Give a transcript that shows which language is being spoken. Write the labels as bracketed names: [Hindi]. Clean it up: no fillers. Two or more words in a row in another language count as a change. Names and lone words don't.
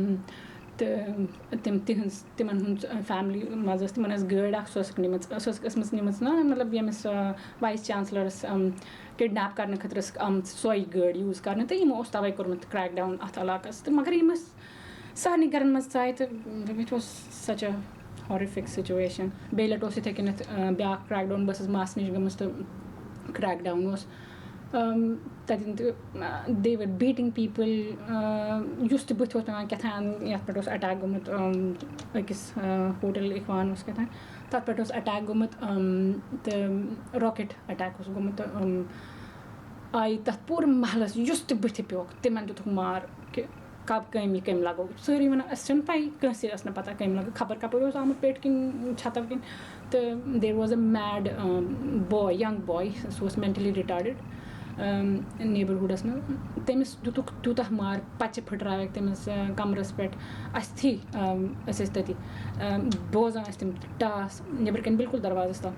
[Kashmiri] تہٕ تِمَن ہُنٛد فیملی منٛز ٲس تِمَن ٲس گٲڑۍ اَکھ سۄ ٲسٕکھ نِمٕژ سۄ ٲسٕکھ ٲسمٕژ نِمٕژ نا مطلب ییٚمِس وایِس چانسلَرَس کِڈنیپ کَرنہٕ خٲطرٕ ٲسٕکھ آمٕژ سۄے گٲڑۍ یوٗز کَرنہٕ تہٕ یِمو اوس تَوَے کوٚرمُت کرٛیک ڈاوُن اَتھ علاقَس. تہٕ مگر یِم ٲسۍ سارنٕے گَرَن منٛز ژاے تہٕ [English] it was such a horrific situation. [Kashmiri] بیٚیہِ لَٹہِ اوس یِتھَے کٔنٮ۪تھ بیٛاکھ کرٛیک ڈاوُن. بہٕ ٲسٕس ماسہِ نِش گٔمٕژ تہٕ کرٛیک ڈاوُن اوس تَتٮ۪ن تہٕ [English] they were beating people. [Kashmiri] یُس تہِ بٕتھِ اوس پٮ۪وان کیٛاہ تام یَتھ پٮ۪ٹھ اوس اَٹیک گوٚمُت أکِس ہوٹَل اِخوان اوس کیٛاہ تام تَتھ پٮ۪ٹھ اوس اَٹیک گوٚمُت تہٕ راکٮ۪ٹ اَٹیک اوس گوٚمُت تہٕ آیہِ تَتھ پوٗرٕ محلَس یُس تہِ بٕتھِ پیوٚکھ تِمَن دِتُکھ مار کہِ کٔمۍ لَگو. سٲری وَنان اَسہِ چھَنہٕ پَیی کٲنٛسے ٲس نہٕ پَتہ کٔمۍ لَگو خبر کَپٲرۍ اوس آمُت پیٚٹھۍ کِنۍ چھَتو کِنۍ. تہٕ [English] there was a mad boy young boy [Kashmiri] سُہ اوس [English] mentally retarded [Kashmiri] نیبَرہُڈَس منٛز. تٔمِس دِتُکھ تیوٗتاہ مار پَچہِ پھٕٹرایَکھ تٔمِس کَمرَس پٮ۪ٹھ. اَسہِ أسۍ ٲسۍ تٔتی بوزان ٲسۍ تِم ٹاس نیٚبرٕ کَنۍ بِلکُل دَروازَس تام.